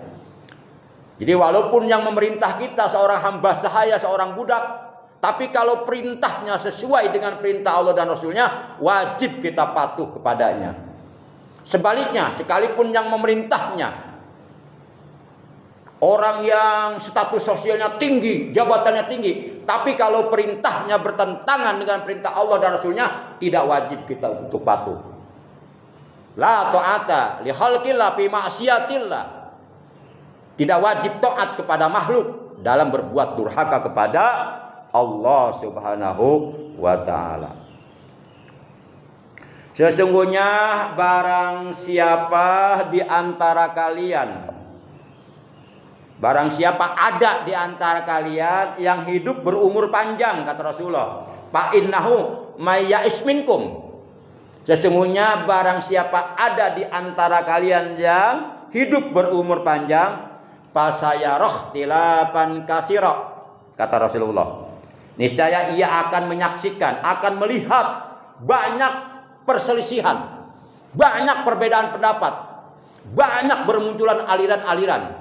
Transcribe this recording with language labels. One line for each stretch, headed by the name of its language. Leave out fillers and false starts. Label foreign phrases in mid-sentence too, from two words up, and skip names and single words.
Indonesian: Jadi walaupun yang memerintah kita seorang hamba sahaya, seorang budak, tapi kalau perintahnya sesuai dengan perintah Allah dan Rasulnya, wajib kita patuh kepadanya. Sebaliknya, sekalipun yang memerintahnya orang yang status sosialnya tinggi, jabatannya tinggi, tapi kalau perintahnya bertentangan dengan perintah Allah dan Rasulnya, tidak wajib kita untuk patuh.
Arabic: لا طاعة لمخلوق في معصية الله.
Indonesian: Tidak wajib taat kepada makhluk dalam berbuat durhaka kepada Allah
Arabic: سبحانه وتعالى.
Indonesian: Sesungguhnya barang siapa di antara kalian Barang siapa ada di antara kalian yang hidup berumur panjang, kata Rasulullah,
Arabic: فإنه من يعش منكم.
Indonesian: Sesungguhnya barang siapa ada di antara kalian yang hidup berumur panjang,
Arabic: فسيرى اختلافا كثيرا,
Indonesian: kata Rasulullah, niscaya ia akan menyaksikan, akan melihat banyak perselisihan, banyak perbedaan pendapat, banyak bermunculan aliran-aliran.